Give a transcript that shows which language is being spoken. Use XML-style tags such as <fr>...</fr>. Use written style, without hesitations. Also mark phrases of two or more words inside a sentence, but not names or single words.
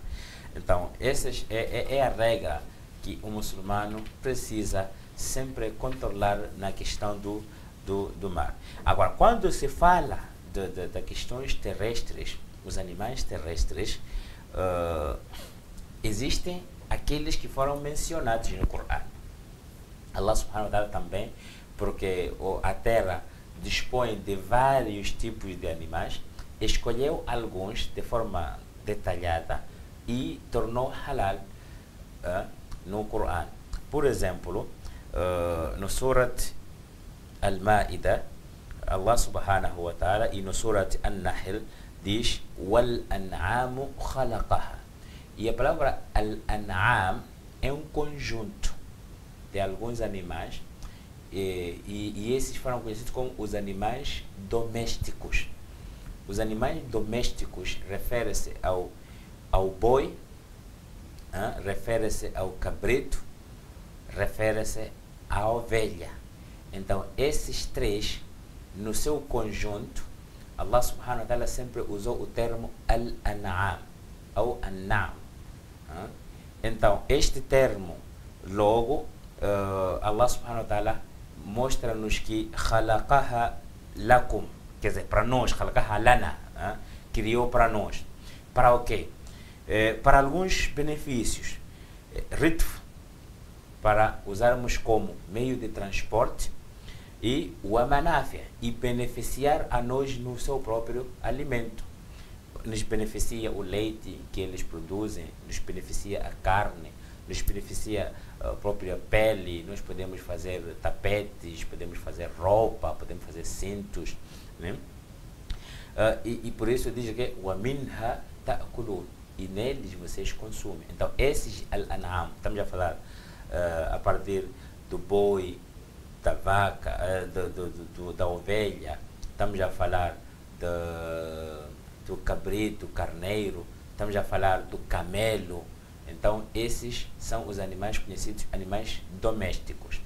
<pt>Então, essa é a regra que o muçulmano precisa sempre controlar na questão do mar. Agora, quando se fala de questões terrestres, os animais terrestres, existem aqueles que foram mencionados no Corão.</pt> <ar>الله سبحانه وتعالى</ar> <pt>também, porque a terra dispõe de vários tipos de animais, escolheu alguns de forma detalhada e tornou halal no Corão. Por exemplo, no Surat Al-Ma'idah,</pt> <ar>الله سبحانه وتعالى,</ar> <pt>e no Surat An-Nahl diz:</pt> <ar>والأنعام خلقها.</ar> <pt>E a palavra al-an'am é um conjunto de alguns animais, e esses foram conhecidos como os animais domésticos. Os animais domésticos referem-se ao boi, refere-se ao cabrito, refere-se à ovelha. Então, esses três, no seu conjunto,</pt> <ar>الله سبحانه وتعالى</ar> <pt>sempre usou o termo al-an'am, ou an-na'am. Então, este termo, logo,</pt> <ar>الله سبحانه وتعالى</ar> <pt>mostra-nos que</pt> <ar>خلقها لكم,</ar> <pt>quer dizer, para nós,</pt> <ar>خلقها لنا,</ar> <pt>criou para nós. Para o quê? Para alguns benefícios. Ritf, para usarmos como meio de transporte, e o amanafia, e beneficiar a nós no seu próprio alimento. Nos beneficia o leite que eles produzem, nos beneficia a carne, nos beneficia a própria pele. Nós podemos fazer tapetes, podemos fazer roupa, podemos fazer cintos, né? E por isso diz que</pt> <ar>وَمِنْهَا تَأْكُلُونَ,</ar> <pt>e neles vocês consumem. Então, esses al-an'am, estamos a falar a partir do boi, da vaca, da ovelha, estamos a falar do cabrito, carneiro, estamos a falar do camelo. Então, esses são os animais conhecidos, animais domésticos.</pt>